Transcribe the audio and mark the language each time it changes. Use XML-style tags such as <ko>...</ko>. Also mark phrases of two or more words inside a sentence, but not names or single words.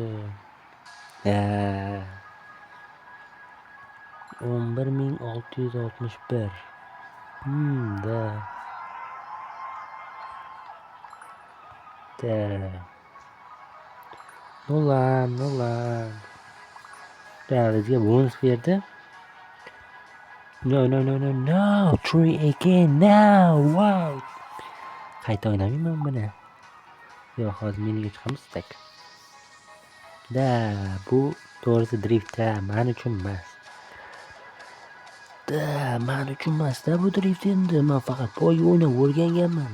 <uz>11661. Da. Nolan. Da bizga bonus berdi.</uz> <en>No. 3 again now. Wow.</en> <uz>Qayta o'ynamayman buni. Yo'q, hozir meniga chiqamiz tak. Da, bu to'g'risi drift men uchun emas. Men uchun emas-da bu drift endi. Men faqat poyga o'ynab o'rganganman.</uz>